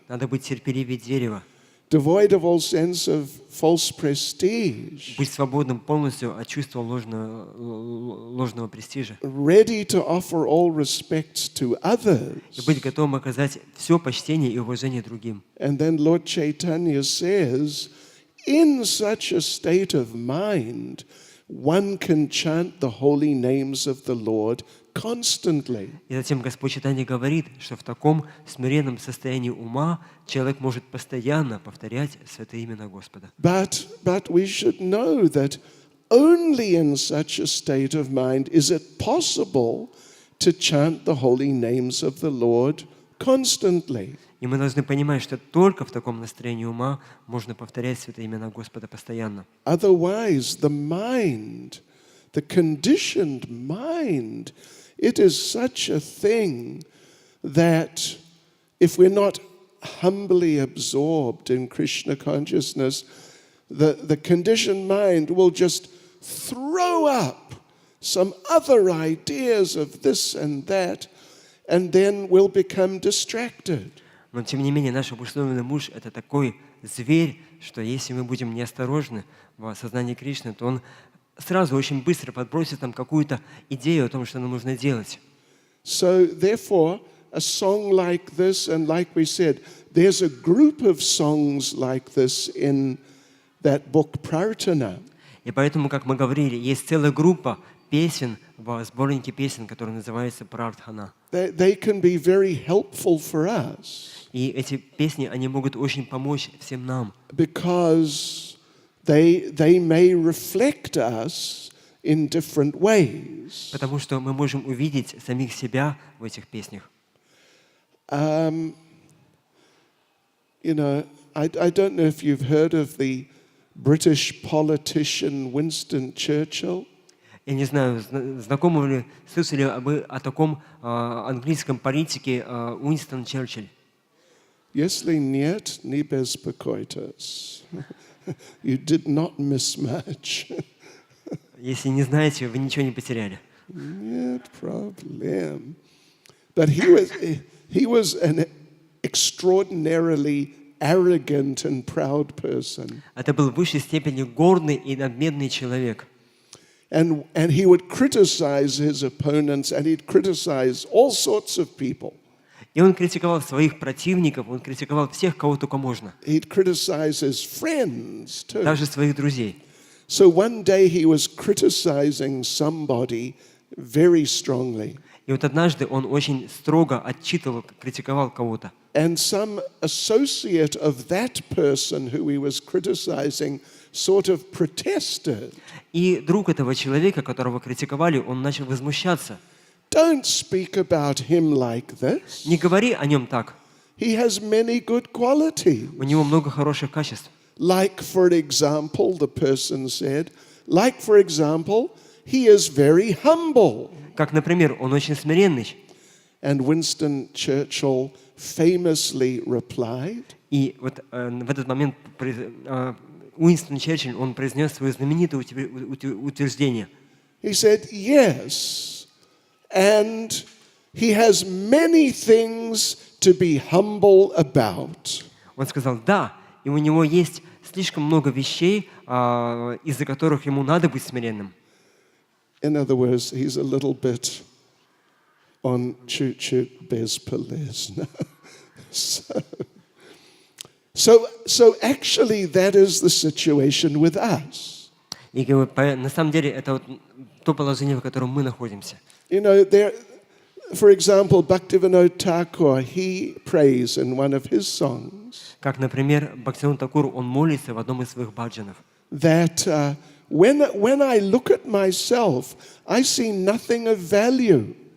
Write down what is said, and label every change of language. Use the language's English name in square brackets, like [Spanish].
[Russian] Надо быть терпеливее дерева, [English] devoid of all sense of false prestige, [Russian] быть свободным полностью от чувства ложного престижа [English] ready to offer all respects to others. [Russian] и быть готовым оказать все почтение и уважение другим. [English] And then Lord Chaitanya says, in such a state of mind, one can chant the holy names of the Lord constantly. [Russian] И затем Господь Чайтанья говорит, что в таком смиренном состоянии ума человек может постоянно повторять святые имена Господа. [English] But we should know that only in such a state of mind is it possible to chant the holy names of the Lord constantly. [Russian] И мы должны понимать, что только в таком настроении ума можно повторять святые имена Господа постоянно. [English] Otherwise, the mind, the conditioned mind, it is such a thing that if we're not humbly absorbed in Krishna consciousness, the conditioned mind will just throw up some other ideas of this and that, and then we'll become distracted. [Russian] Но тем не менее наш обусловленный муж — это такой зверь, что если мы будем неосторожны в осознании Кришны, то он сразу очень быстро подбросит нам какую-то идею о том, что нам нужно делать. [English] So therefore, a song like this, and like we said, there's a group of songs like this in that book Prarthana. [Russian] И поэтому, как мы говорили, есть целая группа песен в сборнике песен, который называется «Прартхана». [English] They can be very helpful for us. [Russian] И эти песни, они могут очень помочь всем нам. [English] Because they may reflect us in different ways. [Russian] Потому что мы можем увидеть самих себя в этих песнях. [English] You know, I don't know if you've heard of the British politician Winston Churchill. [Russian] Я не знаю, знакомы ли, слышали вы о таком английском политике Уинстон Черчилль? Если нет, не беспокойтесь. [English] You did not miss much. [Russian] Если не знаете, вы ничего не потеряли. Нет проблем. [English] But he was an extraordinarily arrogant and proud person. [Russian] Это был в высшей степени гордый и надменный человек. [English] And he would criticize his opponents, and he'd criticize all sorts of people. [Russian] И он критиковал своих противников, он критиковал всех, кого только можно. [English] He'd criticize his friends too. [Russian] Даже своих друзей. [English] So one day he was criticizing somebody very strongly. [Russian] И вот однажды он очень строго отчитывал, критиковал кого-то. [English] And some associate of that person who he was criticizing sort of protested. [Russian] И друг этого человека, которого критиковали, он начал возмущаться. [English] Don't speak about him like this. [Russian] Не говори о нем так. [English] He has many good qualities. [Russian] У него много хороших качеств. [English] Like, for example, the person said, like, for example, he is very humble. [Russian] Как, например, он очень смиренный. [English] And Winston Churchill famously replied, [Russian] И вот в этот момент Уинстон Черчилль, он произнес свое знаменитое утверждение. [English] he said, yes, and he has many things to be humble about. [Russian] Он сказал, да, и у него есть слишком много вещей, из-за которых ему надо быть смиренным. [English] In other words, he's a little bit on [Russian] chut-chut без полезно. [English] So actually that is the situation with us. [Russian] И на самом деле это вот то положение, в котором мы находимся. [English] You know, for example, Bhaktivinoda Thakur, he prays in one of his songs [Russian] Как, например, Бхактивинода Такур, он молится в одном из своих баджанов. [English] that when I look at myself, I see nothing of value.